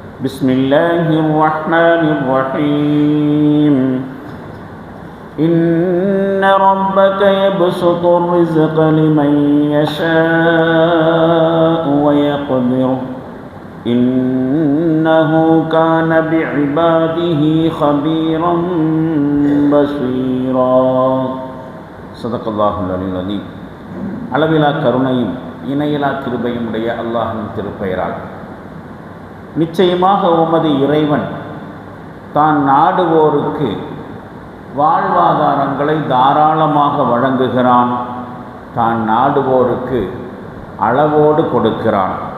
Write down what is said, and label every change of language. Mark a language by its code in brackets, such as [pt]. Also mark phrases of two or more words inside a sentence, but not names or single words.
[ar] بسم الله الرحمن الرحيم إن ربك يبسط الرزق لمن يشاء ويقدر إنه كان بعباده خبيرا بصيرا صدق الله العلي العظيم. [ta] அளவிலா கருணையும் இணையிலா கிருபையும் உடைய அல்லாஹ்வின் திருப்பெயரால் நிச்சயமாக உமது இறைவன் தான் நாடுவோருக்கு வாழ்வாதாரங்களை தாராளமாக வழங்குகிறான், தான் நாடுவோருக்கு அளவோடு கொடுக்கிறான்.